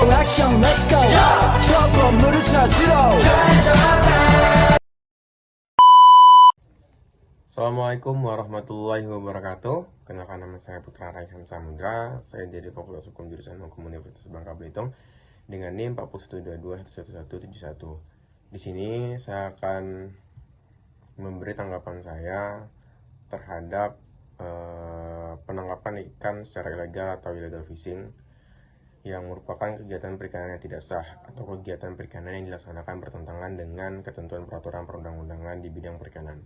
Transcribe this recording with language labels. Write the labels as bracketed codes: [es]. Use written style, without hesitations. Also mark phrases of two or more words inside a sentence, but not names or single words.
[en] action, let's go. [ko] 저 건물을 찾으러. [ar] السلام عليكم ورحمة الله وبركاته. [id] Kenalkan, nama saya Putra Raihan Samudra. Saya dari Fakultas Hukum Jurusan Hukum Universitas Bangka Belitung dengan NIM 4122111171. Di sini saya akan memberi tanggapan saya terhadap penangkapan ikan secara ilegal atau [en] illegal fishing [id] yang merupakan kegiatan perikanan yang tidak sah atau kegiatan perikanan yang dilaksanakan bertentangan dengan ketentuan peraturan perundang-undangan di bidang perikanan.